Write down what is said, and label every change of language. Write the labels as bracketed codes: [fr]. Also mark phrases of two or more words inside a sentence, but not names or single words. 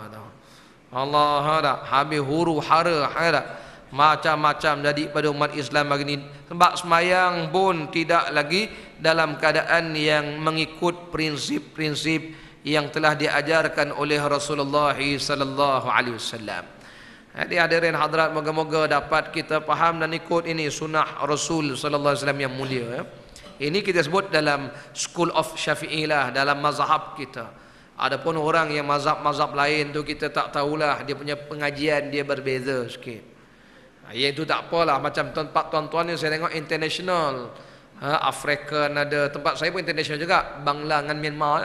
[ms] Allah ada habis huru hara ada macam-macam jadi pada umat Islam hari ini. Sebab semayang pun tidak lagi dalam keadaan yang mengikut prinsip-prinsip yang telah diajarkan oleh Rasulullah [ar] sallallahu alaihi wasallam. [ms] Jadi hadirin hadirat, moga-moga dapat kita faham dan ikut ini sunnah Rasul [ar] sallallahu alaihi wasallam [ms] yang mulia. Ini kita sebut dalam [en] school of Syafi'i [ms] lah, dalam mazhab kita. Adapun orang yang mazhab-mazhab lain tu kita tak tahulah, dia punya pengajian dia berbeza sikit. Yang itu tak apalah, macam tempat tuan-tuan ni saya tengok international. Afrika ada, tempat saya pun international juga, Bangla dengan Myanmar ya.